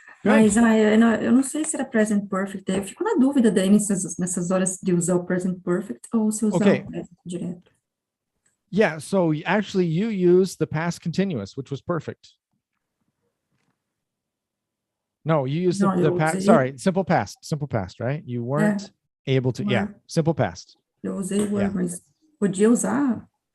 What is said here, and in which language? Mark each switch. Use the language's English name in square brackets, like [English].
[Portuguese] Mas eu não sei se era present perfect. Eu fico na dúvida daí nessas horas de usar o present perfect ou se usar o present direto. [English] Yeah, so actually you used the past continuous, which was perfect. No, you used the past, sorry, simple past, right? You weren't able to, simple past. [Portuguese] Eu usei were, mas podia usar.